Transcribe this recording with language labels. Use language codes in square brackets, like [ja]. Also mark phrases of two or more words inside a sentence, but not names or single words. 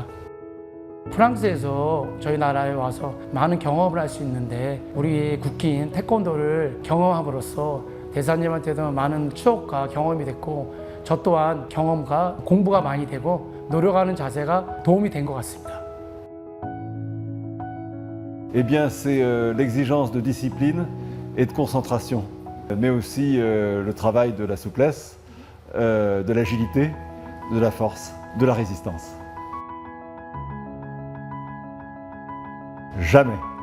[ko] 프랑스에서 저희 나라에 와서 많은 경험을 할 수 있는데 우리 국기인 태권도를 경험함으로써 대사님한테도 많은 추억과 경험이 됐고 저 또한 경험과 공부가 많이 되고 노력하는 자세가 도움이 된 것 같습니다. [fr] Eh bien, c'est l'exigence de discipline et de concentration, mais aussi le travail de la souplesse, de l'agilité, de la force, de la résistance. Jamais.